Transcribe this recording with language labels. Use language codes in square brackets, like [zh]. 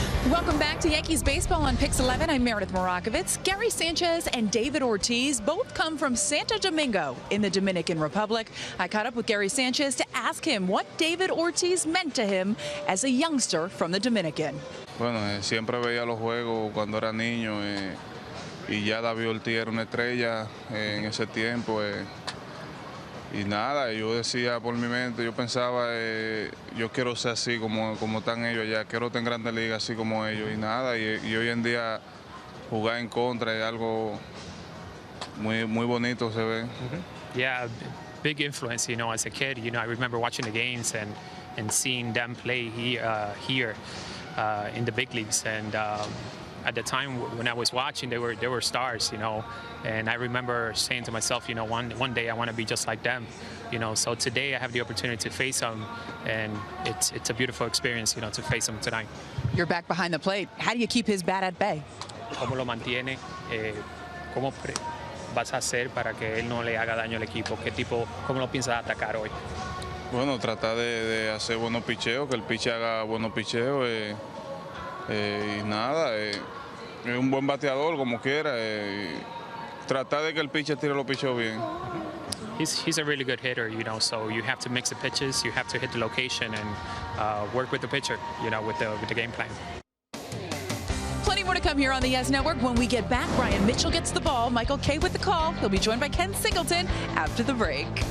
[en] Welcome back to Yankees baseball on Pix 11. I'm Meredith Marakovits. Gary Sanchez and David Ortiz both come from Santo Domingo in the Dominican Republic. I caught up with Gary Sanchez to ask him what David Ortiz meant to him as a youngster from the Dominican. [es] Bueno, siempre veía los juegos cuando era niño y ya David Ortiz era una estrella en ese tiempo. Y nada, yo decía por mi mente, yo pensaba, yo quiero ser así como están ellos allá, quiero estar en grandes ligas así como ellos y nada, y hoy en día jugar en contra es algo muy bonito, se ve. [en] Yeah, big influence, you know, as a kid. You know, I remember watching the games and seeing them play here in the big leagues. And at the time when I was watching, they were stars, you know. And I remember saying to myself, you know, one day I want to be just like them, you know. So today I have the opportunity to face them, and it's a beautiful experience, you know, to face them tonight. You're back behind the plate. How do you keep his bat at bay? [es] ¿Cómo lo mantiene? ¿Cómo vas a hacer para que él no le haga daño al equipo? ¿Cómo lo piensas atacar hoy? Bueno, tratar de hacer buenos picheos, que el piche haga buenos picheos y nada, es un buen bateador como quiera. Tratar de que el pitcher tire los picheos bien. [en] He's a really good hitter, you know, so you have to mix the pitches, you have to hit the location and work with the pitcher, you know, with the game plan. Plenty more to come here on the Yes Network. When we get back, Brian Mitchell gets the ball. Michael Kay with the call. He'll be joined by Ken Singleton after the break.